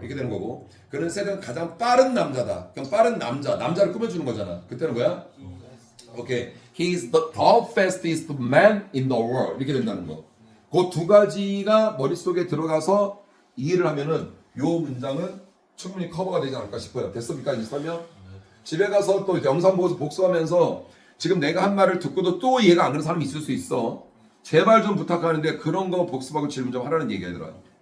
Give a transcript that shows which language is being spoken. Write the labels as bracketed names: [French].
[Korean] 이렇게 되는 거고 그는 세상 가장 빠른 남자다. 그럼 빠른 남자를 꾸며주는 거잖아. 그때는 뭐야? 오케이. [English] He is the fastest man in the world. [Korean] 이렇게 된다는 거. 그 두 가지가 머릿속에 들어가서 이해를 하면은 요 문장은 충분히 커버가 되지 않을까 싶어요. 됐습니까? 이제 설명? 집에 가서 또 영상 보고서 복습하면서 지금 내가 한 말을 듣고도 또 이해가 안 되는 사람이 있을 수 있어. 제발 좀 부탁하는데 그런 거 복습하고 질문 좀 하라는 얘기가 들어요.